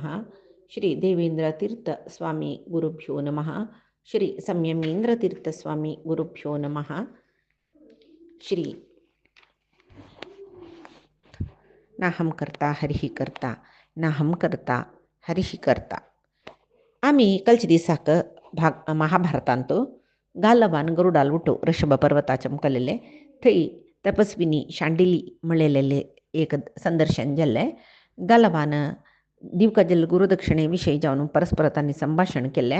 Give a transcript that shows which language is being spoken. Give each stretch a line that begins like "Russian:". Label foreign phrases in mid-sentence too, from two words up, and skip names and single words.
Sanskrit: श्री देवेंद्रतीर्थ स्वामी गुरुभ्यो नमः। श्री संयमेंद्रतीर्थ स्वामी गुरुभ्यो नमः. श्री नाहं कर्ता हरिः कर्ता नाहं कर्ता हरिः कर्ता.
Konkani: आम्ही कालच्या दिसाक महाभारतांत गालवान गरुडाल उठो ऋषभ पर्वताच्या मुखालेले थंय तपस्विनी शांडिली म्हणलेले एक संदर्शन जाल्लें. गालवान दिवका जाल्ले गुरुदक्षिणे विशयी जावन परस्पर तांणी संभाशण केलें.